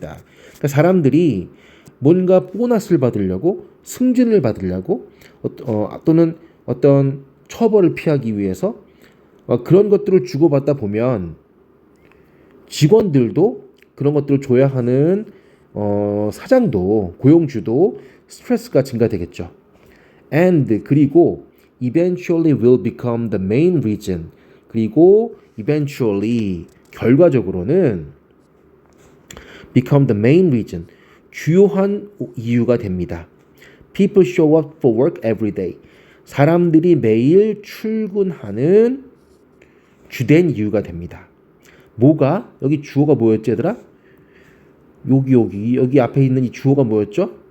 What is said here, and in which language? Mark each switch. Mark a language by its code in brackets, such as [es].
[ko] 그러니까 사람들이 뭔가 보너스를 받으려고, 승진을 받으려고, 또는 어떤 처벌을 피하기 위해서 그런 것들을 주고받다 보면 직원들도 그런 것들을 줘야 하는 사장도, 고용주도 스트레스가 증가되겠죠. [en] And [ko] 그리고 [en] eventually will become the main reason. [ko] 그리고 eventually, 결과적으로는 [en] become the main reason, [ko] 주요한 이유가 됩니다. [en] People show up for work every day. [ko] 사람들이 매일 출근하는 주된 이유가 됩니다. 뭐가? 여기 주어가 뭐였지, 얘들아? 여기 앞에 있는 이 주어가 뭐였죠?